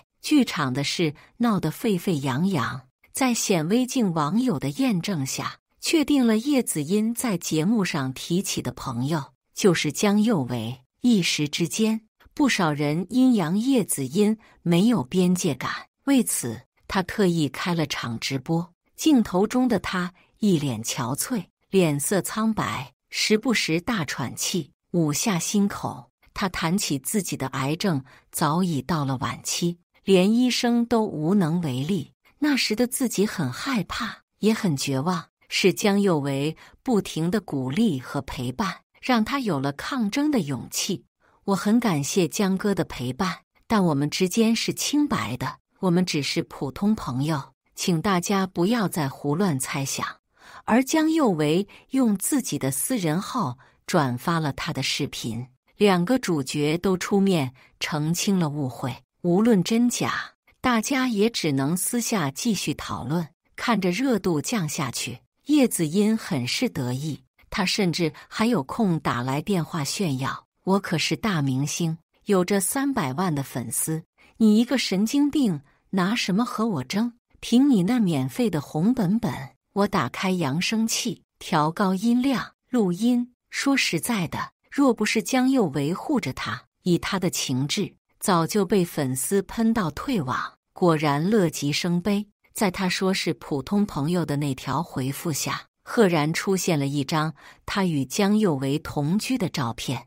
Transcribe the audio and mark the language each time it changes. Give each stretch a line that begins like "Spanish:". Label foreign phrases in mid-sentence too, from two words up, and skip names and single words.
Chinese: 劇場的事鬧得沸沸揚揚，在顯微鏡網友的驗證下，確定了葉子音在節目上提起的朋友就是江佑維。一時之間，不少人陰陽葉子音沒有邊界感，為此他特意開了場直播。鏡頭中的他一臉憔悴，臉色蒼白，時不時大喘氣，捂下心口。他談起自己的癌症早已到了晚期，連醫生都無能為力。那時的自己很害怕，也很絕望，是江佑維不停的鼓勵和陪伴，讓他有了抗爭的勇氣。我很感謝江哥的陪伴，但我們之間是清白的，我們只是普通朋友，請大家不要再胡亂猜想。而江佑維用自己的私人號轉發了他的視頻，兩個主角都出面澄清了誤會。無論真假，大家也只能私下繼續討論。看着熱度降下去，葉子音很是得意，他甚至還有空打來電話炫耀：我可是大明星，有着300萬的粉絲，你一個神經病拿什麼和我爭？憑你那免費的紅本本。我打開揚聲器，調高音量錄音。說實在的，若不是江佑維護着他，以他的情志，早就被粉絲噴到退網。果然樂極生悲，在他說是普通朋友的那條回復下，赫然出現了一張他與江佑維同居的照片。